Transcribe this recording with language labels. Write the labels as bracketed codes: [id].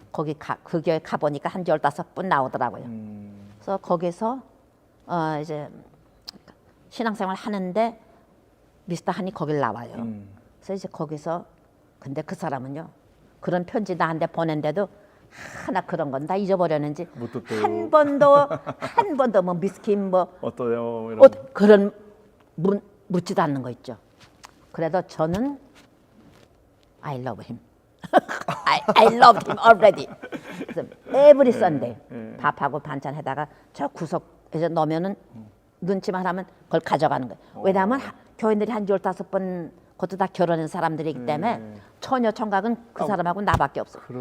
[ko] 거기 그 교회 가 보니까 한 15분 나오더라고요. 그래서 거기서 이제 신앙생활 하는데 미스터 한이 거길 나와요. 그래서 이제 거기서 근데 그 사람은요. 그런 편지 나한테 보낸데도 하나 그런 건 다 잊어버렸는지 한 번도 뭐 미스킴 뭐 어떠요? 이런. 그런 묻지도 않는 거 있죠. 그래도 저는 [en] I love him. I loved him already. [ko] 그래서 [en] every Sunday [ko] 밥하고 반찬 해다가 저 구석에 넣으면은 눈치만 하면 그걸 가져가는 거예요. 왜냐하면 교인들이 한 15번 그것도 다 결혼한 사람들이기 때문에 처녀 총각은 그 사람하고 나밖에 없어.